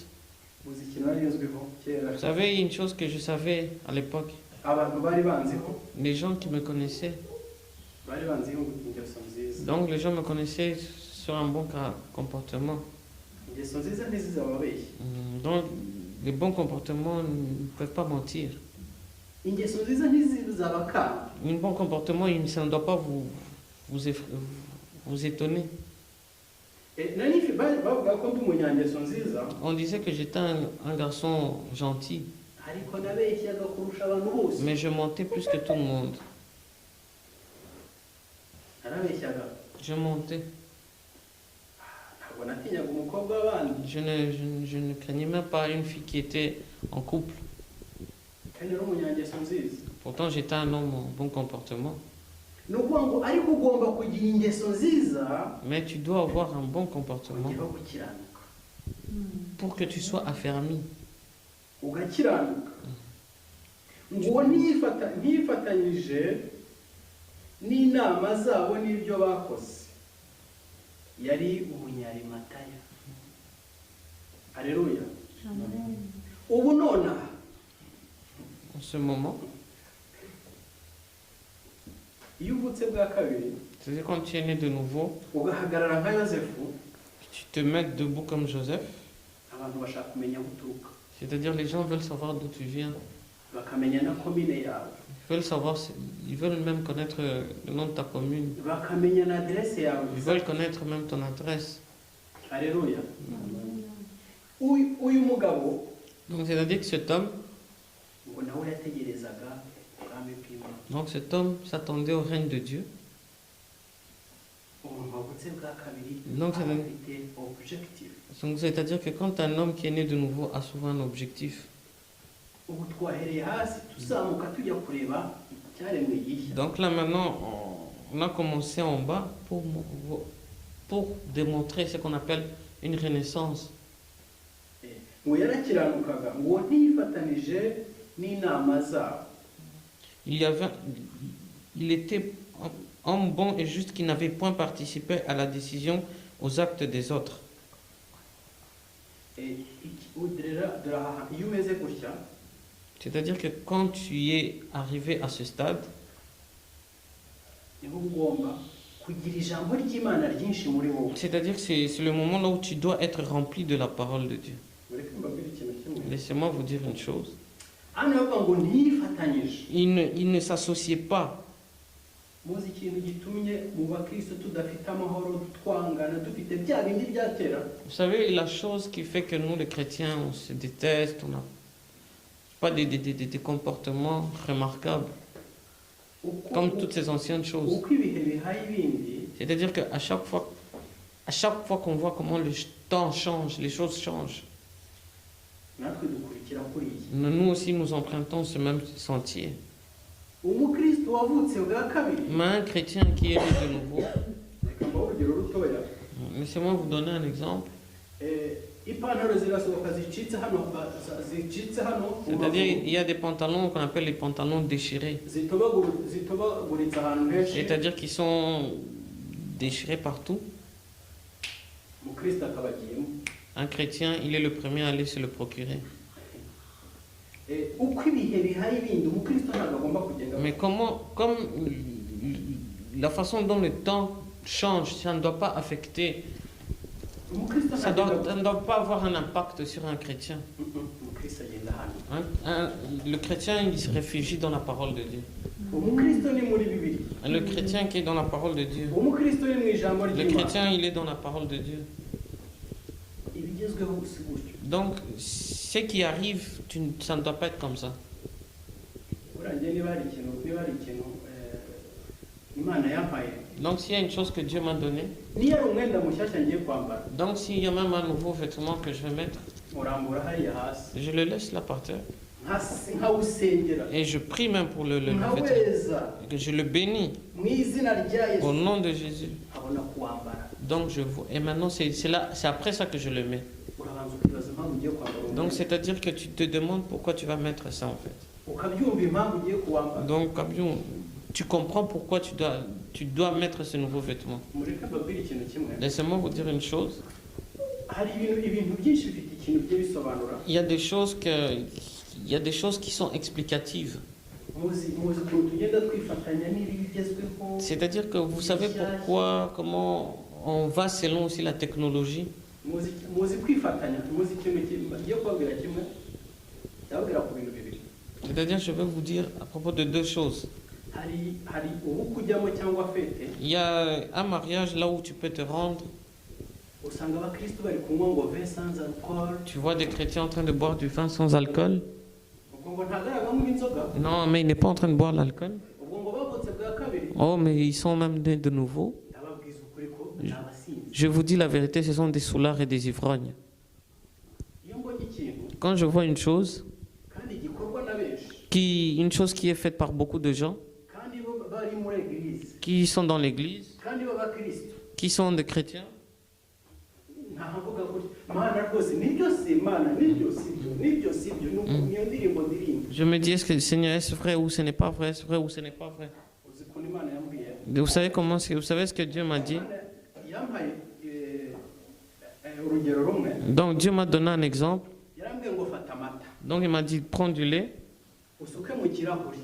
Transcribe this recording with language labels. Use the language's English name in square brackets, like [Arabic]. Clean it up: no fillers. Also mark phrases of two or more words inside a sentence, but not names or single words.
[French] Vous savez, une chose que je savais à l'époque, les gens qui me connaissaient, donc les gens me connaissaient sur un bon comportement. Donc les bons comportements ne peuvent pas mentir. Un bon comportement, ça ne doit pas vous étonner. [Kinyarwanda] bavuga ko ndi umunyangeso nziza [French] On disait que j'étais un garçon gentil, [Kinyarwanda] ariko nabeshyaga kurusha abantu bose. [French] mais je mentais plus que tout le monde. [Kinyarwanda] Narabeshyaga [French] Je mentais. [Kinyarwanda] ntabwo natinyaga umukobwa w'abandi [French] Je ne craignais même pas une fille qui était en couple. [Kinyarwanda] kandi ari umunyangeso nziza. [French] Pourtant, j'étais un homme en bon comportement. [Kinyarwanda] Ni ukuvuga ngo ariko ugomba kugira ingeso nziza [French] Mais tu dois avoir un bon comportement [Kinyarwanda] kugira gukiranuka [French] pour que tu sois affermi. [Kinyarwanda] ugakiranuka ngo ntiyifatanyije n'inama zabo n'ibyo bakoze yari umunyarimataya. Aleluya. Ubu nonaha [French] En ce moment, [Kinyarwanda] iyo uvutse bwa kabiri [French] c'est-à-dire quand tu es né de nouveau, [Kinyarwanda] ugahagarara nka Yosefu, [French] tu te mets debout comme Joseph, [Kinyarwanda] abantu bashaka kumenya aho uturuka, [French] c'est-à-dire les gens veulent savoir d'où tu viens. [Kinyarwanda] bakamenya na komine yawe, [French] Ils veulent même connaître le nom de ta commune. [Kinyarwanda] bakamenya na aderese yawe. [French] Ils veulent connaître même ton adresse. [Kinyarwanda] Aleluya. Uyu mugabo [French] Donc c'est-à-dire que cet homme, [Kinyarwanda] ngo nawe yategerezaga ubwami bw'Imana. [French] donc cet homme s'attendait au règne de Dieu. [Kinyarwanda] Umuntu wavutse bwa kabiri [French] Donc, [Kinyarwanda] aba afite objectif. [French] Donc c'est-à-dire que quand un homme qui est né de nouveau a souvent un objectif. [Kinyarwanda] Ubu twahereye hasi tuzamuka tujya kureba icyaremwe gishya. [French] Donc là maintenant, on a commencé en bas pour démontrer ce qu'on appelle une renaissance. [Kinyarwanda] Ngo yarakiranukaga ngo ntiyifatanije n'inama zabo. [French] Il était homme bon et juste qui n'avait point participé à la décision, aux actes des autres. [Kinyarwanda] Iyo umeze gutya [French] C'est-à-dire que quand tu es arrivé à ce stade, [Kinyarwanda] niho ugomba kugira ijambo ry'Imana ryinshi muri wowe. [French] c'est-à-dire que c'est le moment là où tu dois être rempli de la parole de Dieu. [Kinyarwanda] Mureke mbabwire ikintu kimwe. [French] Laissez-moi vous dire une chose. [Kinyarwanda] Hano bavuga ngo ntiyifatanyije. [French] Il ne s'associait pas. [Kinyarwanda] Muzi ikintu gitumye mu bakristo tudafite amahoro, twangana, dufite bya bindi bya kera. [French] Vous savez, la chose qui fait que nous, les chrétiens, on se déteste, on n'a pas des comportements remarquables, comme toutes ces anciennes choses. [Kinyarwanda] Uko ibihe bihaye ibindi, [French] C'est-à-dire qu'à chaque fois qu'on voit comment le temps change, les choses changent, [Kinyarwanda] natwe dukurikira kuri iyi. [French] nous aussi nous empruntons ce même sentier. [Kinyarwanda] Umukristo wavutse bwa kabiri. [French] Mais un chrétien qui est né de nouveau, [Kinyarwanda] Reka mbahe urugero rutoya. [French] laissez-moi vous donner un exemple. [Kinyarwanda] Ipantaro zirasohoka zicitse hano, [French] C'est-à-dire il y a des pantalons qu'on appelle les pantalons déchirés. [Kinyarwanda] zitobaguritse ahantu henshi. [French] C'est-à-dire qu'ils sont déchirés partout. [Kinyarwanda] Umukristo akaba agiyemo. [French] Un chrétien, il est le premier à aller se le procurer. [Kinyarwanda] Uko ibihe bihaye ibindi, umukristo ntabwo agomba kugenda. [French] Mais comme la façon dont le temps change, ça ne doit pas affecter, [Kinyarwanda] Umukristo [French] ça [Kinyarwanda] ntagenda. [French] ne doit pas avoir un impact sur un chrétien. [Kinyarwanda] Umukristo agenda hano. [French] Le chrétien, il se réfugie dans la parole de Dieu. [Kinyarwanda] Umukristo ni muri Bibiliya. [French] Le chrétien qui est dans la parole de Dieu. [Kinyarwanda] Umukristo ni mu ijambo [French] Le [Kinyarwanda] ry'Imana. [French] chrétien, il est dans la parole de Dieu. [Kinyarwanda] Ibigezweho si gutyo. [French] Donc, ce qui arrive, ça ne doit pas être comme ça. [Kinyarwanda] Urangiye niba hari ikintu Imana yampaye. [French] Donc, s'il y a une chose que Dieu m'a donnée, [Kinyarwanda] Niyo ari umwenda mushyashya ngiye kwambara, [French] donc s'il y a même un nouveau vêtement que je vais mettre, [Kinyarwanda] urambura hariya hasi. [French] je le laisse là par terre. [Kinyarwanda] Nkawusengera. [French] Et je prie même pour le vêtement. [Kinyarwanda] Nkaweza. [French] Que je le bénis [Kinyarwanda] Mu izina rya Yesu. [French] au nom de Jésus. [Kinyarwanda] Abona kuwambara. [French] Donc je vois. Et maintenant c'est après ça que je le mets. [Kinyarwanda] Urabanza ukibaza impamvu ugiye kwambara. [French] Donc c'est-à-dire que tu te demandes pourquoi tu vas mettre ça en fait. [Kinyarwanda] Ukabyumva impamvu ugiye kuwambara. [French] Donc Kabion, tu comprends pourquoi tu dois mettre ce nouveau vêtement. [Kinyarwanda] Mureke mbabwire ikintu kimwe. [French] Laissez-moi vous dire une chose. [Kinyarwanda] Hari ibintu byinshi bifite ikintu byo bisobanura. [French] Il y a des choses qui sont explicatives. [Kinyarwanda] Muzi ukuntu tugenda twifatanya n'ibigezweho. [French] C'est-à-dire que vous savez pourquoi, comment on va selon aussi la technologie. [Kinyarwanda] Muzi kwifatanya, muzi ikintu kigiye kubabwira kimwe. Ndababwira ku bintu bibiri. [French] C'est-à-dire, je vais vous dire à propos de deux choses. [Kinyarwanda] hari ubukwe ujyamo cyangwa fete [French] Il y a un mariage là où tu peux te rendre. [Kinyarwanda] usanga abakristo bari kunywa ngo [French] vin sans alcool Tu vois des chrétiens en train de boire du vin sans alcool. [Kinyarwanda] ubwo ngo ntagaragamo inzoga [French] Non, mais il n'est pas en train de boire l'alcool. [Kinyarwanda] ubwo ngo bavutse bwa kabiri [French] Oh, mais ils sont même nés de nouveau. [Kinyarwanda] ndababwiza ukuri ko ni abasinzi [French] Je vous dis la vérité, ce sont des soulards et des ivrognes. [Kinyarwanda] iyo mbonye ikintu [French] Quand je vois une chose, [Kinyarwanda] kandi gikorwa na benshi [French] une chose qui est faite par beaucoup de gens, [Kinyarwanda] kandi bo bari muri eglise [French] qui sont dans l'église, [Kinyarwanda] kandi b'abakristo [French] qui sont des chrétiens, [Kinyarwanda] ntavuga gutya mana rwose nibyo si imana nibyo si byo niyo ndirimbo ndirimba [French] je me dis, est-ce que le Seigneur, est-ce vrai ou ce n'est pas vrai, est-ce vrai ou ce n'est pas vrai. [Kinyarwanda] uzi ukuntu imana yambwiye [French] Vous savez vous savez ce que Dieu m'a dit? [Kinyarwanda] yampaye urugero rumwe [French] Donc Dieu m'a donné un exemple. [Kinyarwanda] yarambwiye ngo fata amata [French] Donc il m'a dit, prends du lait, [Kinyarwanda] usuke mu kirahuri